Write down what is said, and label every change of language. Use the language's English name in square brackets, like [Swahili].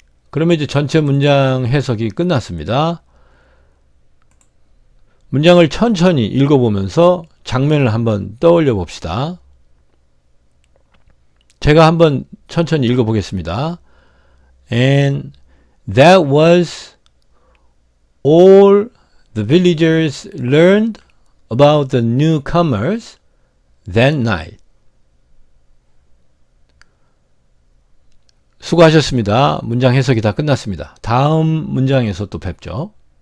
[Korean] 그러면 이제 전체 문장 해석이 끝났습니다. 문장을 천천히 읽어보면서 장면을 한번 떠올려 봅시다. 제가 한번 천천히 읽어보겠습니다. [English] And that was all the villagers learned about the newcomers that night. [Korean] 수고하셨습니다. 문장 해석이 다 끝났습니다. 다음 문장에서 또 뵙죠.